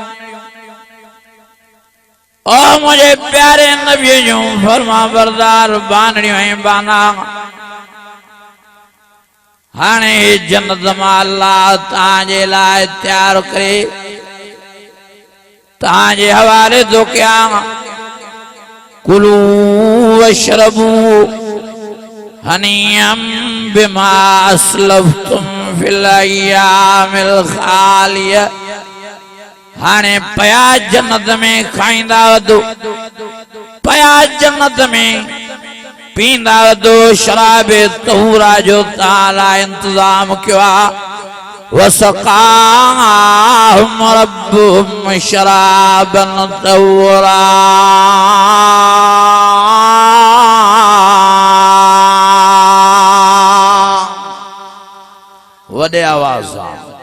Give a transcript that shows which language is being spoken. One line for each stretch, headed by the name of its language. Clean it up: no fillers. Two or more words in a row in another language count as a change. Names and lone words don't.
Sindhi: ओ मुझे प्यारे नबी जूं फरमा बरदार बानड़ियूं ऐं बाना हाणे जन्नत मां अल्लाह तव्हांजे लाइ तयार करे तव्हांजे हवाले थो कयां
Arabic: كلوا واشربوا هنيئا بما أسلفتم في الأيام الخالية हाणे
Sindhi: पया जन्नत में खाईंदा वधो पया जन्नत में पींदा वधो शराबे तहूरा जो ताला इंतजाम कयो आहे
Arabic: وسقاهم ربهم شرابا طهورا
Sindhi: वडे आवाज सां